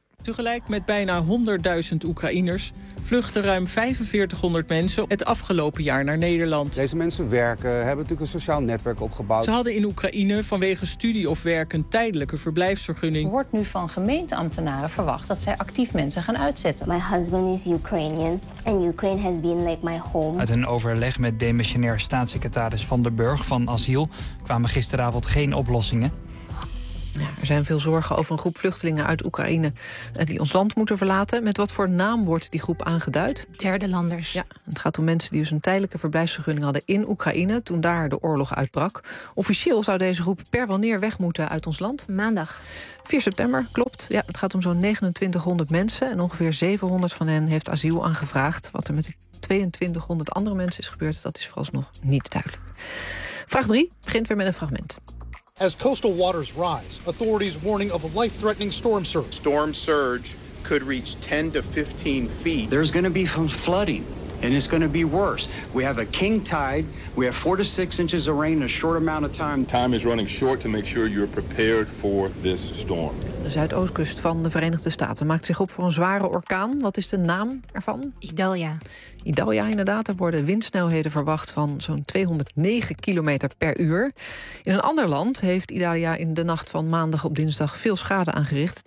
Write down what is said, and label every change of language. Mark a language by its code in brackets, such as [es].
[nl] Tegelijk met bijna 100.000 Oekraïners vluchten ruim 4.500 mensen het afgelopen jaar naar Nederland. Deze mensen werken, hebben natuurlijk een sociaal netwerk opgebouwd. Ze hadden in Oekraïne vanwege studie of werk een tijdelijke verblijfsvergunning. Wordt nu van gemeenteambtenaren verwacht dat zij actief mensen gaan uitzetten. [en] My husband is Ukrainian and Ukraine has been like my home. [nl] Uit een overleg met demissionair staatssecretaris Van der Burg van Asiel kwamen gisteravond geen oplossingen. Ja, er zijn veel zorgen over een groep vluchtelingen uit Oekraïne die ons land moeten verlaten. Met wat voor naam wordt die groep aangeduid? Derde landers. Ja, het gaat om mensen die dus een tijdelijke verblijfsvergunning hadden in Oekraïne toen daar de oorlog uitbrak. Officieel zou deze groep per wanneer weg moeten uit ons land? Maandag. 4 september, klopt. Ja, het gaat om zo'n 2900 mensen en ongeveer 700 van hen heeft asiel aangevraagd. Wat er met die 2200 andere mensen is gebeurd, dat is vooralsnog niet duidelijk. Vraag 3 begint weer met een fragment. [en] As coastal waters rise, authorities warning of a life-threatening storm surge. Storm surge could reach 10 to 15 feet. There's going to be some flooding, and it's going to be worse. We have a king tide. We have 4 to 6 inches of rain in a short amount of time. Time is running short to make sure you're prepared for this storm. [nl] De zuidoostkust van de Verenigde Staten maakt zich op voor een zware orkaan. Wat is de naam ervan? Idalia. Idalia, inderdaad. Er worden windsnelheden verwacht van zo'n 209 kilometer per uur. In een ander land heeft Idalia in de nacht van maandag op dinsdag veel schade aangericht.